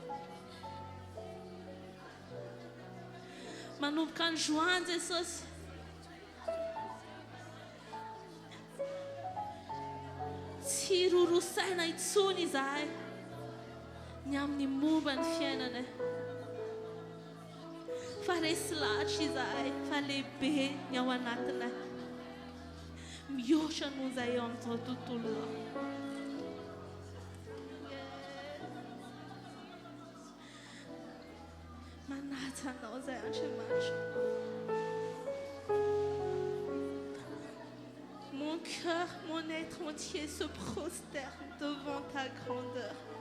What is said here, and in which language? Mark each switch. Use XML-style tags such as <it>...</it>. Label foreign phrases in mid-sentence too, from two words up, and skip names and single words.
<mg>Manomboka androany Jesosy, tsy rorosaina intsony izahay ny amin'ny momba ny fiainanay, fa resy lahatra izahay fa lehibe ny ao anatinay. Mihoatra noho izahay eo amin'izao tontolo izao. Manaja anao izahay Andriamanitra.</mg> <fr>Mon cœur, mon être entier se prosterne devant ta grandeur.</fr>